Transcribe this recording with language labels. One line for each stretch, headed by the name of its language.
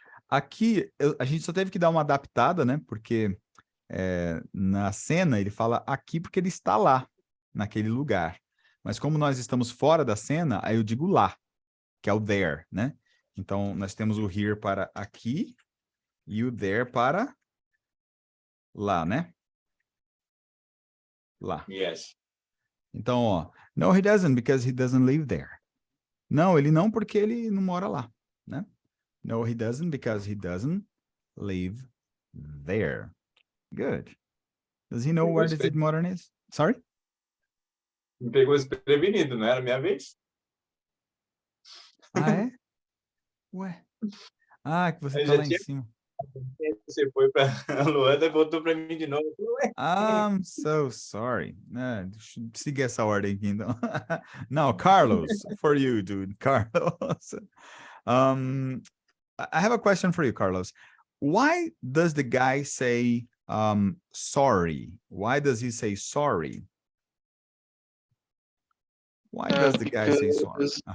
Portuguese: Aqui, a gente só teve que dar uma adaptada, né? Porque na cena ele fala aqui porque ele está lá, naquele lugar. Mas como nós estamos fora da cena, aí eu digo lá, que é o there, né? Então, nós temos o here para aqui e o there para lá, né? Lá.
English: Yes. Então, ó, no, he doesn't because he doesn't live there.
Portuguese: Não, ele não porque ele não mora lá, né?
English: No, he doesn't because he doesn't live there. Good. Does he know where the Tate Modern is? Sorry?
Portuguese: Me pegou desprevenido, não era minha vez? Ah, é? Ué. Ah, que você tá lá em cima. Você foi para a Luana e voltou para mim de novo.
English: I'm so sorry.
Portuguese: Siga essa ordem aqui, então.
English: Now, Carlos, for you, dude. Carlos. I have a question for you, Carlos. Why does the guy say sorry? Why does he say sorry? Why does the guy say sorry?